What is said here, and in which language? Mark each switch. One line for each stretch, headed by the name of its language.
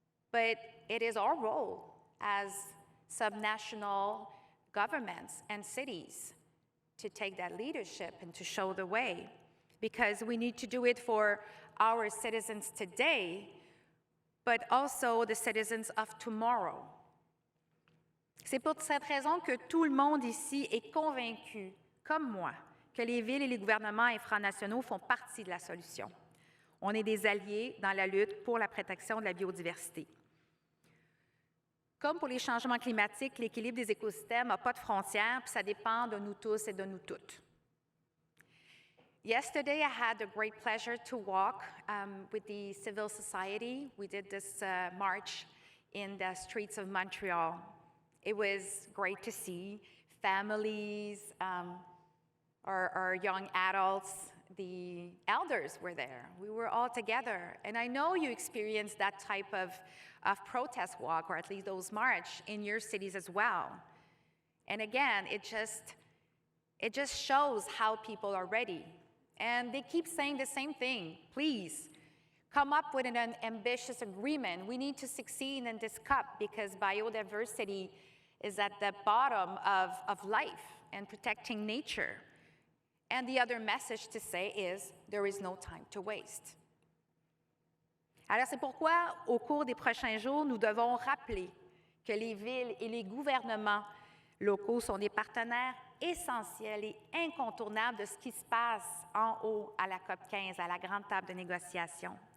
English: But it is our role as subnational governments and cities to take that leadership and to show the way, because we need to do it for our citizens today, but also the citizens of tomorrow.
French: C'est pour cette raison que tout le monde ici est convaincu, comme moi, que les villes et les gouvernements infranationaux font partie de la solution. On est des alliés dans la lutte pour la protection de la biodiversité. Comme pour les changements climatiques, l'équilibre des écosystèmes n'a pas de frontières, puis ça dépend de nous tous et de nous toutes.
English: Yesterday, I had the great pleasure to walk with the civil society. We did this march in the streets of Montreal. It was great to see families, our young adults, the elders were there. We were all together. And I know you experienced that type of protest walk, or at least those march, in your cities as well. And again, it just shows how people are ready. And they keep saying the same thing. Please, come up with an ambitious agreement. We need to succeed in this COP because biodiversity is at the bottom of life and protecting nature. And the other message to say is, there is no time to waste.
French: Alors, c'est pourquoi, au cours des prochains jours, nous devons rappeler que les villes et les gouvernements locaux sont des partenaires essentiels et incontournables de ce qui se passe en haut à la COP15, à la grande table de négociation.